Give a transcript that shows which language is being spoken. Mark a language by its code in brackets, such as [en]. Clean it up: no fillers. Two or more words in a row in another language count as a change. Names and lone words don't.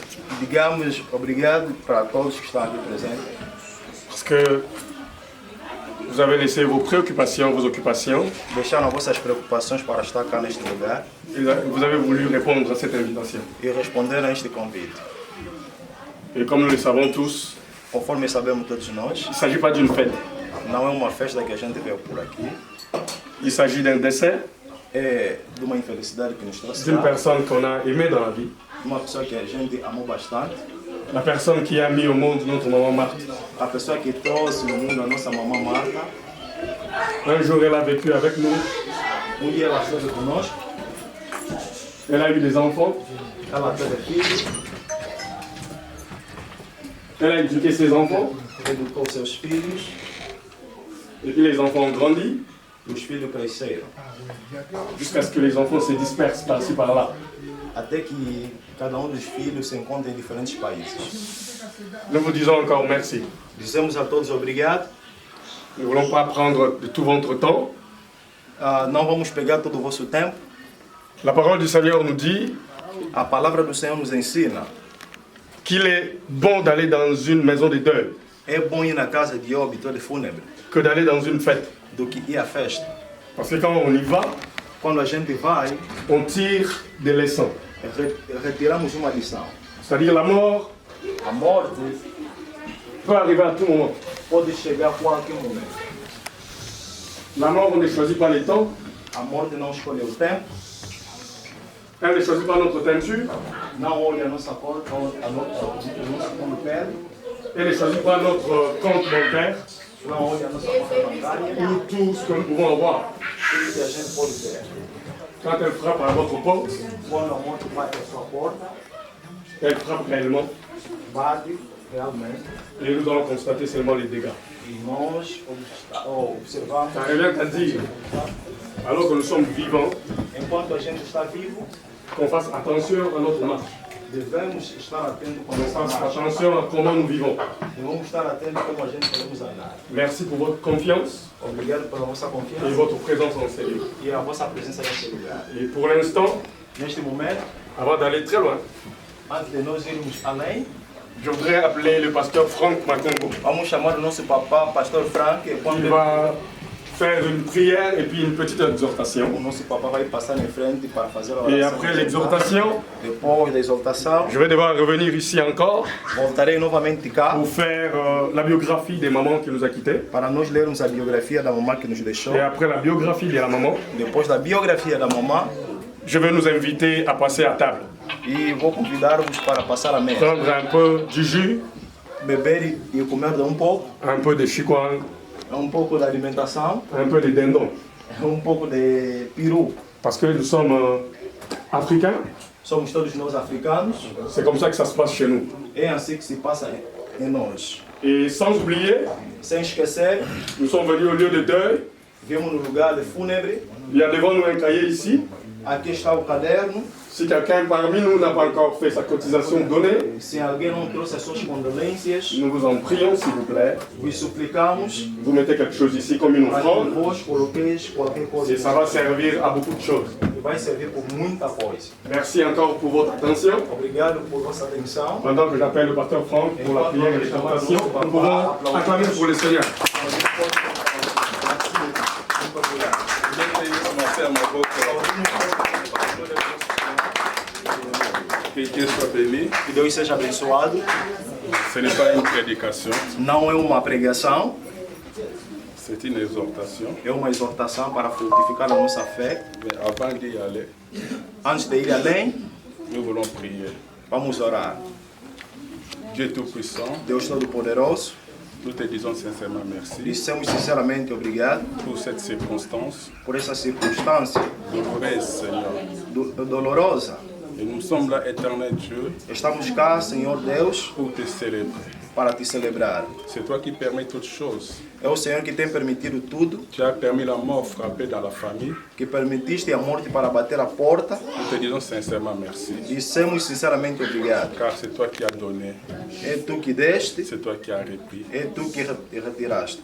[pt] Digamos obrigado para todos que estão aqui presentes. [fr] Parce que vous avez laissé vos préoccupations, vos occupations. [pt] Deixaram vossas preocupações para estar cá neste lugar. [fr] Et vous avez voulu répondre à cette invitation. [pt] E responder a este convite. [fr] Et comme nous le savons tous, [pt] conforme sabemos todos nós, [fr] il ne s'agit pas d'une fête. [pt] Não é uma festa que a gente veio por aqui. [fr] Il s'agit d'un décès. [pt] É de uma infelicidade que nos trouxe. [fr] D'une personne qu'on a aimée dans la vie. [pt] Uma pessoa que a gente amou bastante. [fr] La personne qui a mis au monde notre maman Marthe. [pt] A pessoa que trouxe no mundo a nossa mamã Marta. [fr] Un jour, elle a vécu avec nous. [pt] Dia ela esteve conosco. [fr] Elle a eu des enfants. [pt] Ela teve filhos. [fr] Elle a éduqué ses enfants. [pt] Educou seus filhos. [fr] Et puis les enfants ont grandi. [pt] Os filhos cresceram. [fr] Jusqu'à ce que les enfants se dispersent par-ci par-là. [pt] Até que cada dos filhos se encontra em diferentes países. [fr] Nous vous disons encore merci. [pt] Dizemos a todos obrigado. [fr] Nous ne voulons pas prendre de tout votre temps. [pt] Não vamos pegar todo o vosso tempo. [fr] La parole du Seigneur nous dit. [pt] A palavra do Senhor nos ensina. [fr] Qu'il est bon d'aller dans une maison de deuil. [pt] É bom ir na casa de óbito de fúnebre. [fr] Que d'aller dans une fête. [pt] Do que ir à festa. [fr] Parce que quand on y va, [pt] quando a gente vai, [fr] on tire des leçons. [pt] Retiramos uma lição. [fr] C'est-à-dire la mort. [pt] A morte [fr] peut arriver à tout moment. [pt] Pode chegar a qualquer momento. [fr] La mort, on ne choisit pas les temps. [pt] A morte não escolhe o tempo. [fr] Elle ne choisit pas notre teinture. [pt] Não olha a nossa cor, a nossa cor de pele. [fr] Elle ne choisit pas notre compte bancaire. [pt] Não olha a nossa conta bancária. [fr] Ou tout ce que nous pouvons avoir. [pt] Tudo que a gente pode ter. [fr] Quand elle frappe à votre porte, [pt] Quando a morte bate à sua porta, [fr] elle frappe réellement. [pt] bate realmente. [fr] Et nous allons constater seulement les dégâts. [pt] E nós observamos, [fr] Ça revient à dire, alors que nous sommes vivants, [pt] enquanto a gente está vivo, [fr] qu'on fasse attention à notre marche. [pt] devemos estar atentos [fr] Qu'on [pt] com essa [fr] fasse [pt] marcha. [fr] attention à comment nous vivons. [pt] Devemos estar atentos como a gente podemos andar. [fr] Merci pour votre confiance [pt] Obrigado pela vossa [fr] et [pt] confiança [fr] votre présence en Seigneur. [pt] e a vossa presença neste lugar. [fr] Et pour l'instant, [pt] Neste momento, [fr] avant d'aller très loin, [pt] antes de nós irmos além, [fr] je voudrais appeler le pasteur Franck Makongo. [pt] vamos chamar o nosso papá, pastor Frank, e quando [fr] Il va faire une prière et puis une petite exhortation. [pt] o nosso papá vai passar em frente para fazer a [fr] Et [pt] oração. [fr] après l'exhortation, [pt] Depois da exaltação, [fr] je vais devoir revenir ici encore [pt] voltarei novamente cá [fr] pour faire la biographie des mamans qui nous a quittés. [pt] para nós lermos a biografia da mamã que nos deixou. [fr] Et après la biographie de la maman, [pt] Depois da biografia da mamã, [fr] je vais nous inviter à passer à table. [pt] e vou convidar-vos para passar a mesa, [fr] Prendre un peu du jus, [pt] beber e comer de pouco, [fr] un peu de chikwang, [pt] pouco de alimentação, [fr] un peu de dindon. [pt] pouco de peru. [fr] Parce que nous sommes africains, [pt] Somos todos nós africanos, [fr] c'est comme ça que ça se passe chez nous. [pt] é assim que se passa em nós. [fr] Et sans oublier, [pt] Sem esquecer, [fr] nous sommes venus au lieu de deuil. [pt] viemos no lugar de fúnebre, [fr] Il y a devant nous un cahier ici. [pt] aqui está o caderno. [fr] Si quelqu'un parmi nous n'a pas encore fait sa cotisation donnée, [pt] Se alguém não trouxe as suas condolências, [fr] nous vous en prions s'il vous plaît. [pt] vos suplicamos [fr] Vous mettez quelque chose ici comme une [pt] para que [fr] offrande [pt] vos coloqueis qualquer coisa [fr] et ça va servir à beaucoup de choses. [pt] que vai servir por muita coisa. [fr] Merci encore pour votre attention. [pt] Obrigado por vossa atenção. [fr] Pendant que j'appelle le pasteur Franck pour la prière et l'exhortation, nous pouvons acclamer pour le Seigneur. Que Dieu soit béni. [pt] Que Deus seja abençoado. [fr] Ce n'est pas une prédication, [pt] Não é uma pregação, [fr] c'est une exhortation. [pt] é uma exortação para fortificar a nossa fé. [fr] Mais avant d'y aller, [pt] Antes de ir além, [fr] nous voulons prier. [pt] vamos orar. [fr] Dieu Tout-Puissant, [pt] Deus Todo-Poderoso, [fr] nous te disons sincèrement merci [pt] dissemos sinceramente obrigado [fr] pour cette circonstance [pt] por essa circunstância [fr] douloureuse, Seigneur. [pt] dolorosa. [fr] Et nous sommes là, éternel Dieu, [pt] Estamos cá, Senhor Deus, [fr] pour te célébrer. [pt] para te celebrar. [fr] C'est toi qui permets toutes choses. [pt] É o Senhor que tem permitido tudo, [fr] Tu as permis la mort frapper dans la famille. [pt] que permitiste a morte para bater a porta. [fr] Nous te disons sincèrement merci. [pt] Dissemos sinceramente obrigado. [fr] Car c'est toi qui as donné, [pt] É tu que deste, [fr] c'est toi qui as repris. [pt] é tu que retiraste.